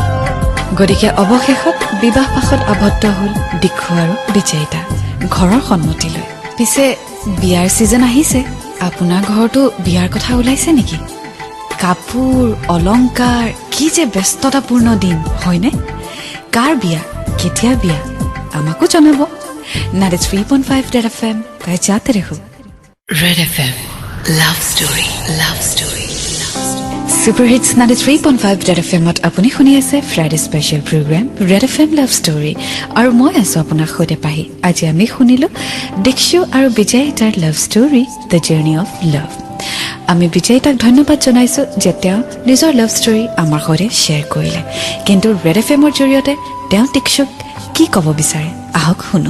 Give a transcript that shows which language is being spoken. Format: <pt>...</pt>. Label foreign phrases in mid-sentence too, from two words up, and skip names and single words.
<as>গতিকে অৱশেষত বিবাহ পাশত আবদ্ধ হ'ল দীক্ষু আৰু বিজয়িতা ঘৰৰ সন্মতি লৈ পিছে বিয়াৰ চিজন আহিছে আপোনাৰ ঘৰতো বিয়াৰ কথা ওলাইছে নেকি কাপোৰ অলংকাৰ কি যে ব্যস্ততাপূৰ্ণ দিন হয়নে কাৰ বিয়া কেতিয়া বিয়া আমাকো জনাব 93.5 Red FM</as> <hi>जाते रहो</hi> <en>Red FM Love Story Love Story Super Hits</en> <as>93.5 Red FM-ত আপুনি শুনি আছে</as> <en>Friday special program</en> <as>ৰেড FM লাভ ষ্টৰী আৰু মই আছো আপোনাৰ সৈতে পাহি আজি আমি শুনিলো দীক্ষু আৰু বিজয়তাৰ</as> <en>love story the journey of love</en> <as>আমি বিজয়তাক ধন্যবাদ জনাইছো যে তেওঁ নিজৰ</as> <en>love story</en> <as>আমাৰ সৈতে শ্বেয়াৰ কৰিলে কিন্তু ৰেড FM-ৰ জৰিয়তে তেওঁ দীক্ষুক কি ক'ব বিচাৰে আহক শুনো</as>